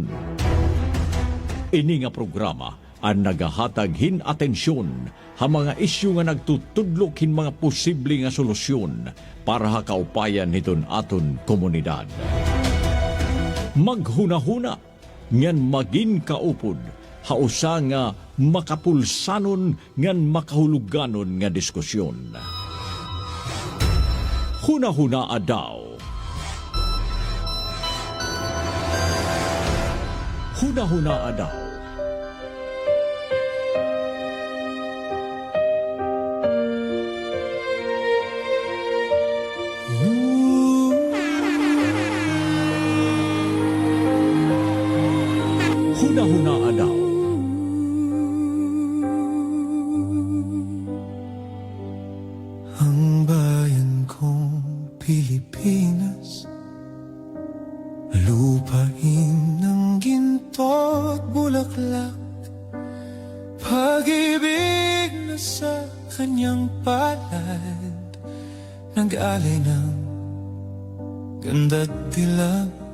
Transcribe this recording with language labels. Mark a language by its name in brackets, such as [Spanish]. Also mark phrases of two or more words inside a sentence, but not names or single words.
[Waray] Ini nga programa ang nagahatag hin atensyon ha mga isyu nga nagtutudlok hin mga posible nga solusyon para hakaupayan hiton aton komunidad. Maghuna-huna ngan maging kaupod, hausa nga makapulsanon ngan makahuluganon nga diskusyon. Huna-huna daw. Huna-huna daw. Huna-huna daw. [Filipino] Ang bayan kong Pilipinas, lupain ng ginto at bulaklak, pag-ibig na sa kanyang palad, nag-alay ng ganda't dilag.